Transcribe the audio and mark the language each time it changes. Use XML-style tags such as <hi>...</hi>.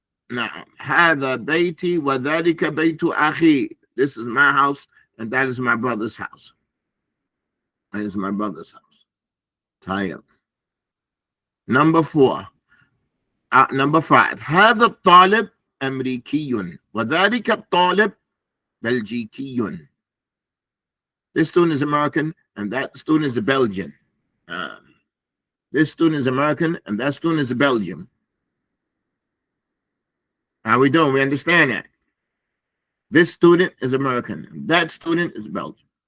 <ar>Now, هذا بيتي وذلك بيت أخي.</ar> <en>This is my house and that is my brother's house. That is my brother's house. طيب. Number 4. Number 5.</en> <ar>هذا الطالب أمريكي وذلك الطالب بلجيكي.</ar> <en>This student is American and that student is a Belgian. This student is American and that student is a Belgian. How we doing? We understand that. This student is American and that student is Belgian.</en>